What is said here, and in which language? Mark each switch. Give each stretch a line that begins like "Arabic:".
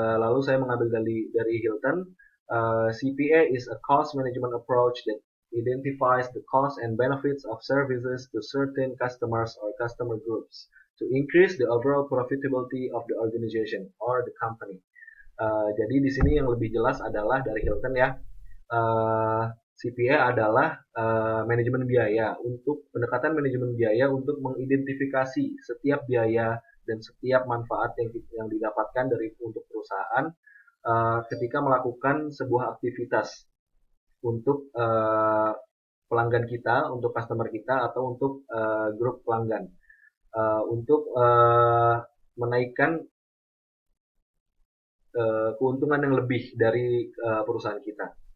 Indonesian: Lalu saya mengambil dari Hilton.
English: CPA is a cost management approach that identifies the costs and benefits of services to certain customers or customer groups to increase the overall profitability of the organization or the company.
Indonesian: Jadi di sini yang lebih jelas adalah dari Hilton ya. CPA adalah manajemen biaya, untuk pendekatan manajemen biaya untuk mengidentifikasi setiap biaya dan setiap manfaat yang didapatkan untuk perusahaan ketika melakukan sebuah aktivitas untuk pelanggan kita, untuk customer kita, atau untuk grup pelanggan, untuk menaikkan keuntungan yang lebih dari perusahaan kita.